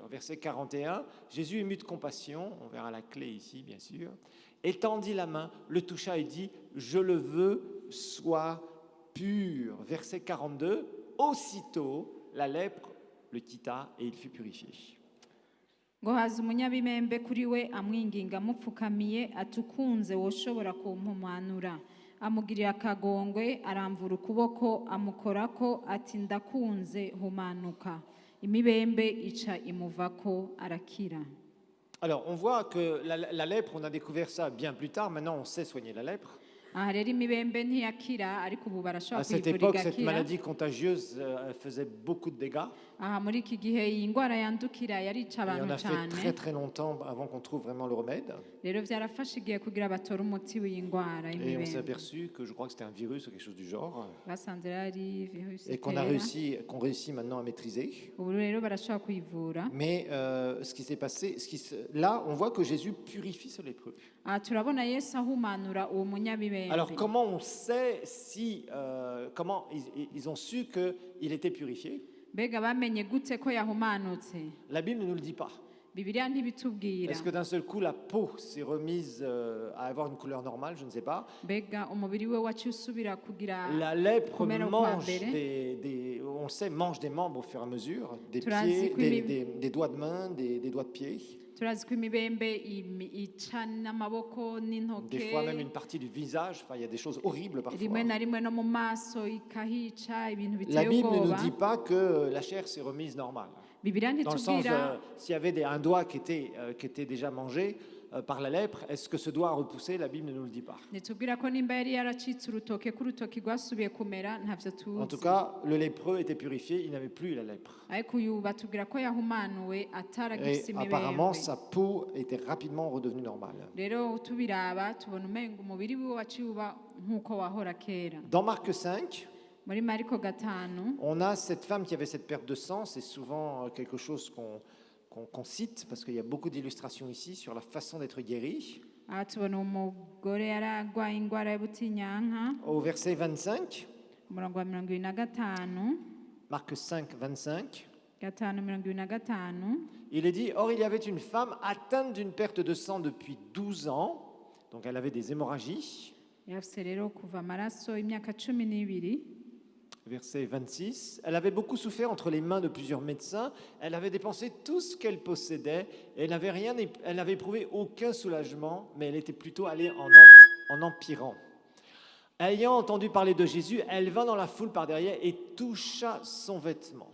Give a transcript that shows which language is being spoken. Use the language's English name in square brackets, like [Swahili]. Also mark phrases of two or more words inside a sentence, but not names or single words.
[French] Verset 41, Jésus ému de compassion, on verra la clé ici, bien sûr, étendit la main, le toucha et dit, je le veux, sois pur. Verset 42, aussitôt, la lèpre le quitta et il fut purifié. [Rundi] ngo haza umunyabimembe kuri we amwinginga amupfukamiye atukunze woshobora kumpumanura amugirira akagongwe aramvura ukuboko amukorako ati ndakunze humanuka imibembe ica imuvako arakira. [French] Alors, on voit que la lèpre, on a découvert ça bien plus tard. Maintenant, on sait soigner la lèpre. [Rundi] aha rero imibembe ntiyakira ariko ubu [French] À [Rundi] barashobora [French] cette [Rundi] kuyivura [French] époque, cette [Rundi] igakira. [French] maladie contagieuse faisait beaucoup de dégâts. [Rundi] aha muri iki gihe iyi ndwara yandukira yarica [French] Et on [Rundi] abantu [French] a fait [Rundi] cyane. [French] très très longtemps avant qu'on trouve vraiment le remède. [Rundi] rero byarafashe igihe kugira batore umuti w'iyi ndwara [French] Et on s'est [Rundi] y'imibembe. [French] aperçu que je crois que c'était un virus ou quelque chose du genre. [Rundi] basanze rero ari virusi [French] Et qu'on a [Rundi] itera. [French] qu'on réussit maintenant à maîtriser. [Rundi] ubu rero barashobora kuyivura. [French] Mais ce qui s'est passé, là, on voit que Jésus purifie ce lépreux. [Rundi] aha turabona yesu ahumanura uwo munyabibembe. [French] Alors, comment on sait si, comment ils ont su qu'il était purifié? [Rundi] mbega bamenye gute ko yahumanutse? [French] La Bible ne nous le dit pas. [Rundi] bibiliya ntibitubwira. [French] Est-ce que d'un seul coup, la peau s'est remise à avoir une couleur normale? Je ne sais pas. [Rundi] mbega umubiri we waciye usubira kugira [French] La lèpre [Rundi] kumera [French] mange [Rundi] ukwambere? [French] on le sait, mange des membres au fur et à mesure, des [Rundi] Turazi [French] pieds, [Rundi] ko imi- [French] des doigts de main, des doigts de pied, [Rundi] turazi ko imibembe ica n'amaboko n'intoke, [French] des fois même une partie du visage. Enfin, il y a des choses horribles parfois. [Rundi] rimwe na rimwe no mu maso ikahica ibintu [French] La [Rundi] biteye [French] Bible ne nous [Rundi] ubwoba. [French] dit pas que la chair s'est remise normale. [Rundi] bibiliya [French] Dans le sens, [Rundi] ntitubwira [French] s'il y avait un doigt qui était déjà mangé par la lèpre, est-ce que ce doigt a repoussé? La Bible ne nous le dit pas. [Rundi] ntitubwira ko nimba yari yaracitse urutoke ko urutoke rwasubiye kumera ntavyo [French] En tout [Rundi] tuzi. [French] cas, le lépreux était purifié, il n'avait plus la lèpre. [Rundi] ariko uyu batubwira ko yahumanuwe ataragifise [French] Et apparemment, [Rundi] imibembe. [French] sa peau était rapidement redevenue normale. [Rundi] rero tubiraba tubona umenga umubiri wiwe waciye uba nk'uko wahora kera. [French] Dans Marc 5, [Rundi] muri mariko 5 [French] on a cette femme qui avait cette perte de sang. C'est souvent quelque chose qu'on cite parce qu'il y a beaucoup d'illustrations ici sur la façon d'être guéri. [Rundi] aha tubona umugore yari arwaye indwara y'ubutinyanka. [French] Au verset 25, [Rundi] umurongo wa 25 [French] Marc 5, 25, [Rundi] 5:25 [French] il est dit, or il y avait une femme atteinte d'une perte de sang depuis 12 ans, donc elle avait des hémorragies. [Rundi] yafise rero kuva amaraso imyaka 12. [French] Verset 26, elle avait beaucoup souffert entre les mains de plusieurs médecins, elle avait dépensé tout ce qu'elle possédait, et elle n'avait éprouvé aucun soulagement, mais elle était plutôt allée en empirant. Ayant entendu parler de Jésus, elle vint dans la foule par derrière et toucha son vêtement.